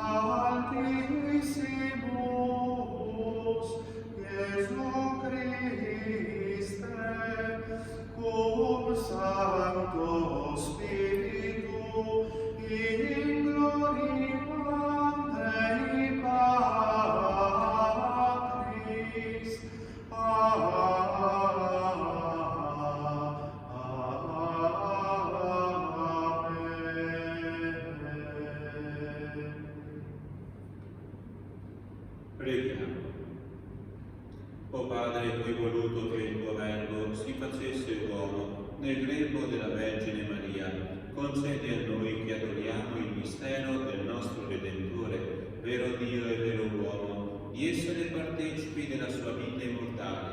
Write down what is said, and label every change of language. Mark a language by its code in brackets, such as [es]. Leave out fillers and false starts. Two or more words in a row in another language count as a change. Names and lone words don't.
[la] altissimus, Iesu Christe, cum Sancto Spiritu, in gloriam Dei Patris. [it] Preghiamo. O Padre, tu hai voluto che il tuo Verbo si facesse uomo nel grembo della Vergine Maria, concedi a noi che adoriamo il mistero del nostro Redentore, vero Dio e vero uomo, di essere partecipi della sua vita immortale.